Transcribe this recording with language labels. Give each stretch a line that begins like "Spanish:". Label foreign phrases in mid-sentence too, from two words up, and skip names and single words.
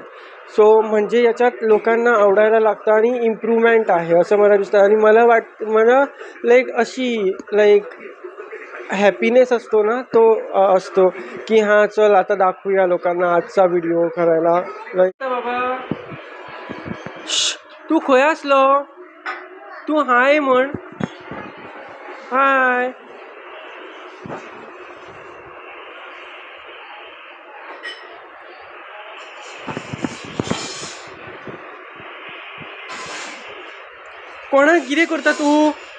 Marathi: सो म्हणजे याच्यात लोकांना आवडायला लागतं आणि इम्प्रूव्हमेंट आहे असं मला दिसतं. आणि मला अशी हॅपीनेस असतो ना, तो असतो की हां चल आता दाखवूया लोकांना आजचा व्हिडिओ करायला.
Konkani: बाबा तू खंय असलो, तू हाय म्हण, हाय. कोणाक कितें करता तू?